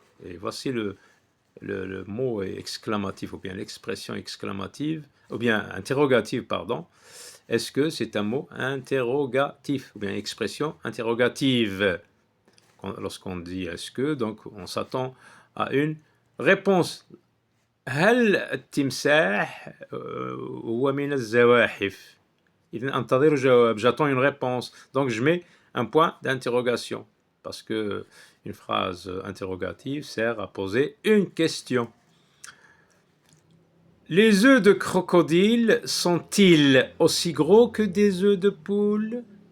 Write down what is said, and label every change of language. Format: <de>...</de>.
<fr>Et voici le mot exclamatif, ou bien l'expression exclamative, ou bien interrogative, pardon. Est-ce que c'est un mot interrogatif, ou bien expression interrogative? Lorsqu'on dit est-ce que, donc on s'attend à une réponse.</fr> <ar>هل التمساح هو من الزواحف؟ إذن أنتظر جواب.</ar> <fr>J'attends une réponse. Donc je mets un point d'interrogation parce que une phrase interrogative sert à poser une question. Les œufs de crocodile sont-ils aussi gros que des œufs de poule?</fr>